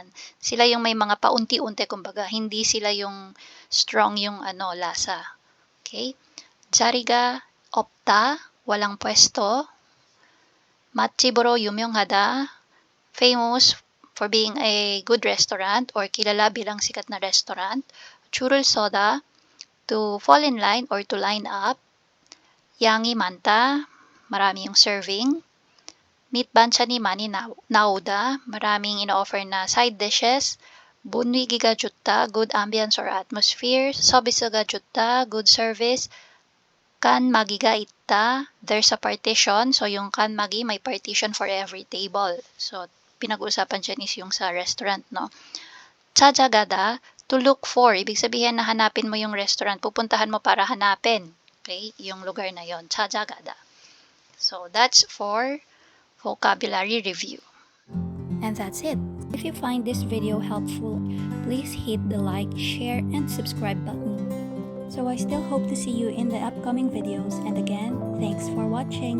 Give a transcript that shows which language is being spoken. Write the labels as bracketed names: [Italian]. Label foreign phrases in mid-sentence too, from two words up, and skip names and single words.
[Filipino] Sila yung may mga paunti-unti, kumbaga, hindi sila yung strong yung lasa. [Korean] Okay? 자리가 없다, [Filipino] walang pwesto. [Korean] 맛집으로 유명하다, [English] famous for being a good restaurant or [Filipino] kilala bilang sikat na restaurant. [Korean] 줄을 서다, [English] to fall in line or to line up. [Korean] 양이 많다, [Filipino] marami yung serving. [Korean] Meat 반찬이 많이 나오다, [Filipino] maraming ino-offer na [English] side dishes. [Korean] 분위기가 좋다, [English] good ambience or atmosphere. [Korean] 서비스가 좋다, [English] good service. [Korean] 칸막이가 있다, [English] there's a partition. So, yung 칸막이, may partition for every table. So, [Filipino] pinag-usapan dyan is yung sa restaurant, no? [Korean] 찾아가다, [English] to look for. [Filipino] Ibig sabihin na hanapin mo yung restaurant. Pupuntahan mo para hanapin. Okay? Yung lugar na yon, [Korean] 찾아가다. [English] So, that's for vocabulary review. And that's it. If you find this video helpful, please hit the like, share, and subscribe button. So I still hope to see you in the upcoming videos, and again, thanks for watching.